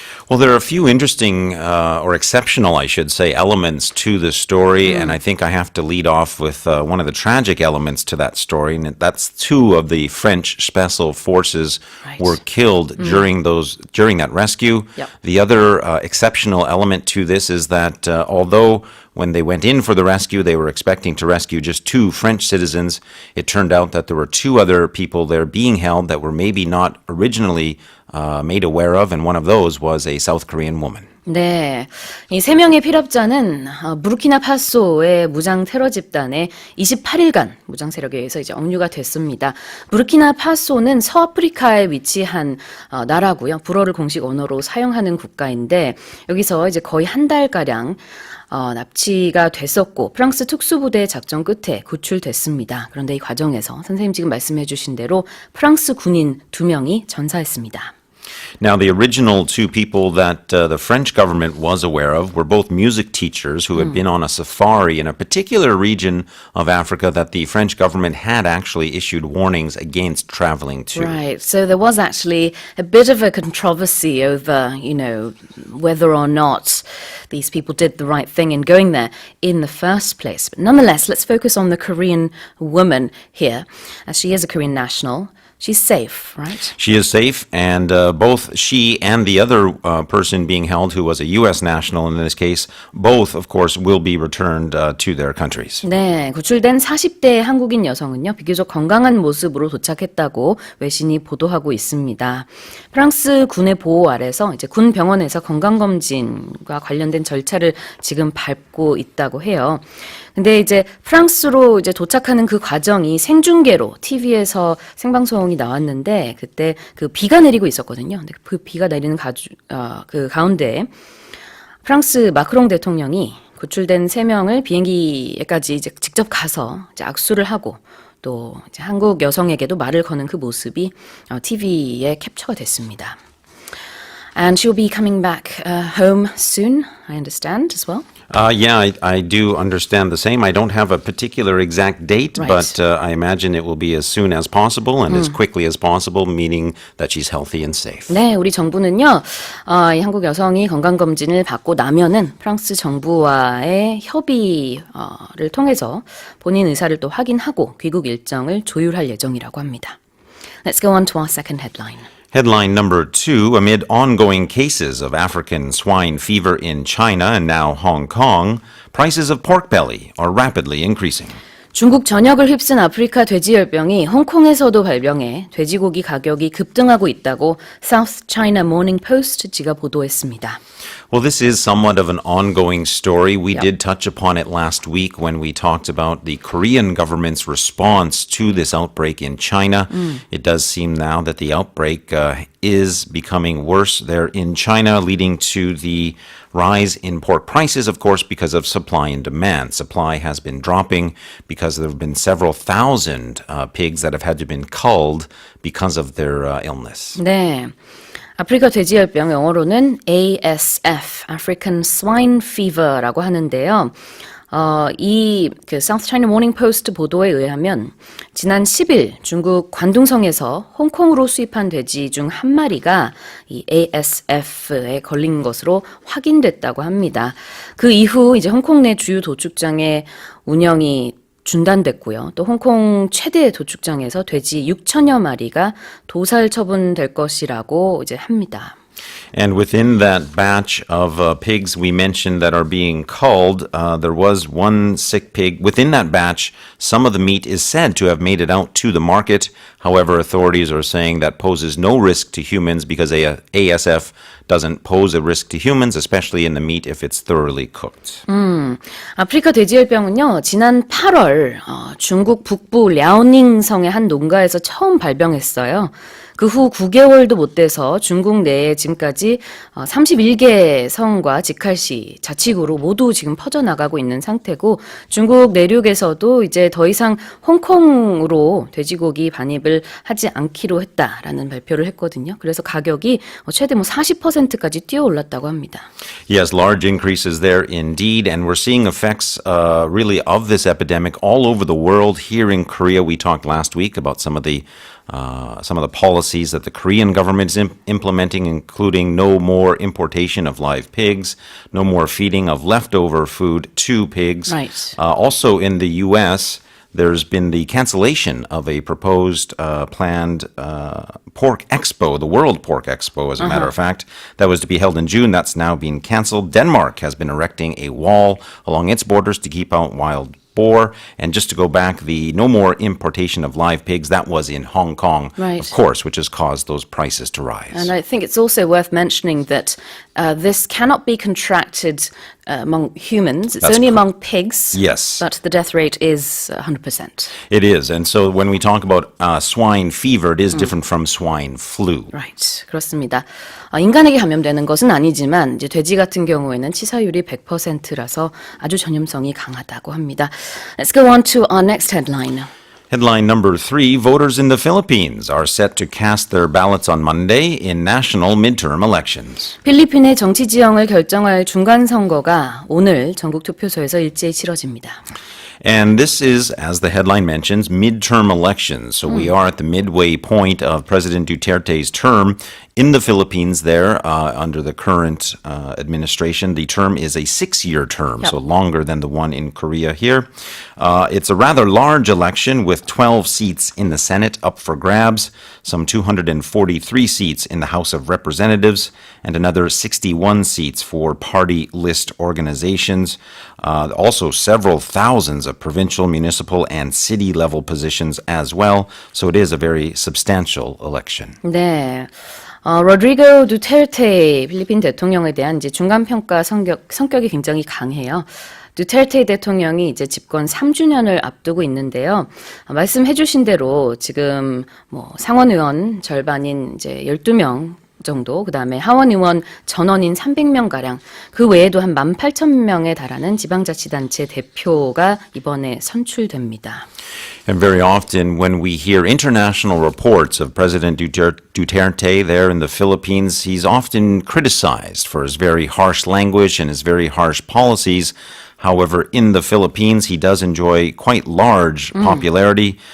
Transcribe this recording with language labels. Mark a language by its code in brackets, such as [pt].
[en] Well, there are a few interesting or exceptional, I should say, elements to the story, and I think I have to lead off with one of the tragic elements to that story, and that's 2 of the French special forces were killed during that rescue. Yep. The other exceptional element to this is that although when they went in for the rescue, they were expecting to rescue just 2 French citizens, it turned out that there were 2 other people there being held that were maybe not originally made aware of, and one of those was a South Korean woman. [ko] 네, 이 3명의 피랍자는 부르키나파소의 무장 테러 집단의 28일간 무장 세력에 의해서 이제 억류가 됐습니다. 부르키나파소는 서아프리카에 위치한 나라고요. 불어를 공식 언어로 사용하는 국가인데 여기서 이제 거의 한 달가량 납치가 됐었고 프랑스 특수부대의 작전 끝에 구출됐습니다. 그런데 이 과정에서 선생님 지금 말씀해 주신 대로 프랑스 군인 2명이 전사했습니다. [en] Now, the original 2 people that the French government was aware of were both music teachers who had been on a safari in a particular region of Africa that the French government had actually issued warnings against traveling to. Right. So there was actually a bit of a controversy over, whether or not these people did the right thing in going there in the first place. But nonetheless, let's focus on the Korean woman here, as she is a Korean national. She's safe, right? She is safe, and both she and the other person being held, who was a U.S. national in this case, both, of course, will be returned to their countries. [ko] 네, 구출된 40대 한국인 여성은요, 비교적 건강한 모습으로 도착했다고 외신이 보도하고 있습니다. 프랑스 군의 보호 아래서 이제 군 병원에서 건강검진과 관련된 절차를 지금 밟고 있다고 해요. 근데 이제 프랑스로 이제 도착하는 그 과정이 생중계로 TV에서 생방송이 나왔는데 그때 그 비가 내리고 있었거든요. 근데 그 비가 내리는 그 가운데 프랑스 마크롱 대통령이 구출된 3명을 비행기에까지 이제 직접 가서 이제 악수를 하고 또 이제 한국 여성에게도 말을 거는 그 모습이 TV에 캡처가 됐습니다. [en] And she'll be coming back home soon, I understand, as well. Yeah, I do understand the same. I don't have a particular exact date, Right. but I imagine it will be as soon as possible and as quickly as possible, meaning that she's healthy and safe. [ko] 네, 우리 정부는요, 이 한국 여성이 건강검진을 받고 나면은 프랑스 정부와의 협의를 통해서 본인 의사를 또 확인하고 귀국 일정을 조율할 예정이라고 합니다. [en] Let's go on to our second headline. Headline number 2, amid ongoing cases of African swine fever in China and now Hong Kong, prices of pork belly are rapidly increasing. [ko] 중국 전역을 휩쓴 아프리카 돼지열병이 홍콩에서도 발병해 돼지고기 가격이 급등하고 있다고 South China Morning Post지가 보도했습니다. [en] Well, this is somewhat of an ongoing story. We Yep. did touch upon it last week when we talked about the Korean government's response to this outbreak in China. It does seem now that the outbreak is becoming worse there in China, leading to the rise in pork prices, of course, because of supply and demand. Supply has been dropping because there have been several thousand pigs that have had to been culled because of their illness. [ko] 네. 아프리카 돼지열병 영어로는 ASF, African Swine Fever라고 하는데요. 이 South China Morning Post 보도에 의하면 지난 10일 중국 관둥성에서 홍콩으로 수입한 돼지 중 한 마리가 이 ASF에 걸린 것으로 확인됐다고 합니다. 그 이후 이제 홍콩 내 주요 도축장의 운영이 중단됐고요. 또 홍콩 최대 도축장에서 돼지 6천여 마리가 도살 처분될 것이라고 이제 합니다. [en] And within that batch of pigs we mentioned that are being culled, there was one sick pig. Within that batch, some of the meat is said to have made it out to the market. However, authorities are saying that poses no risk to humans because ASF doesn't pose a risk to humans, especially in the meat if it's thoroughly cooked. [ko] 아프리카 돼지열병은요, 지난 8월 중국 북부 랴오닝성의 한 농가에서 처음 발병했어요. 그 후 9개월도 못 돼서 중국 내에 지금까지 31개 성과 직할시, 자치구로 모두 지금 퍼져나가고 있는 상태고 중국 내륙에서도 이제 더 이상 홍콩으로 돼지고기 반입을 하지 않기로 했다라는 발표를 했거든요. 그래서 가격이 최대 40%까지 뛰어 올랐다고 합니다. [en] Yes, large increases there indeed, and we're seeing effects really of this epidemic all over the world. Here in Korea, we talked last week about some of the policies that the Korean government is implementing, including no more importation of live pigs, no more feeding of leftover food to pigs. Right. Also in the U.S., there's been the cancellation of a proposed planned pork expo, the World Pork Expo, as a matter of fact, that was to be held in June. That's now been canceled. Denmark has been erecting a wall along its borders to keep out wild boar. And just to go back, the no more importation of live pigs, that was in Hong Kong, Right. of course, which has caused those prices to rise. And I think it's also worth mentioning that this cannot be contracted among humans. It's That's only among pigs. Yes. But the death rate is 100%. It is. And so when we talk about swine fever, it is different from swine flu. Right. [ko] 그렇습니다. 인간에게 감염되는 것은 아니지만 이제 돼지 같은 경우에는 치사율이 100%라서 아주 전염성이 강하다고 합니다. [en] Let's go on to our next headline. Headline number 3, voters in the Philippines are set to cast their ballots on Monday in national midterm elections. [ko] 필리핀의 정치 지형을 결정할 중간 선거가 오늘 전국 투표소에서 일제히 치러집니다. [en] And this is, as the headline mentions, midterm elections. So we are at the midway point of President Duterte's term in the Philippines there under the current administration. The term is a 6-year term, so longer than the one in Korea here. It's a rather large election with 12 seats in the Senate up for grabs, some 243 seats in the House of Representatives, and another 61 seats for party list organizations. Also several thousands of provincial, municipal, and city level positions as well. So it is a very substantial election. [ko] 네. 로드리고 두테르테 필리핀 대통령에 대한 이제 중간 평가 성격이 굉장히 강해요. 두테르테 대통령이 이제 집권 3주년을 앞두고 있는데요. 말씀해 주신 대로 지금 상원 의원 절반인 이제 12명 정도, 그다음에 하원 의원 전원인 300명 가량, 그 외에도 한 18,000명에 달하는 지방자치단체 대표가 이번에 선출됩니다. [en] And very often when we hear international reports of President Duterte there in the Philippines, he's often criticized for his very harsh language and his very harsh policies. However, in the Philippines, he does enjoy quite large popularity.